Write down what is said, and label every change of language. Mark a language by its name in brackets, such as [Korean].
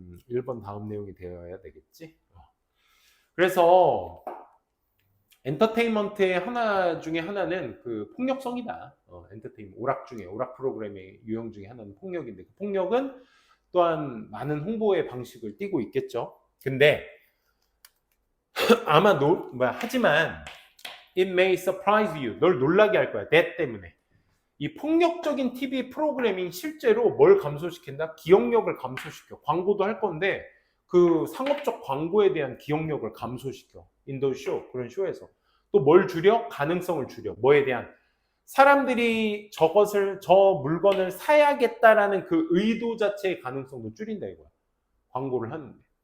[Korean] 1번 다음 내용이 되어야 되겠지. 그래서 엔터테인먼트의 하나 중에 하나는 그 폭력성이다. 오락 프로그램의 유형 중에 하나는 폭력인데 그 폭력은 또한 많은 홍보의 방식을 띠고 있겠죠. 근데 아마 하지만 [English] it may surprise you. [Korean] 널 놀라게 할 거야. that 때문에. 이 폭력적인 TV 프로그래밍 실제로 뭘 감소시킨다? 기억력을 감소시켜. 광고도 할 건데 그 상업적 광고에 대한 기억력을 감소시켜. 인더 쇼, 그런 쇼에서. 또 뭘 줄여? 가능성을 줄여. 뭐에 대한? 사람들이 저 물건을 사야겠다라는 그 의도 자체의 가능성도 줄인다 이거야. 광고를 하는데.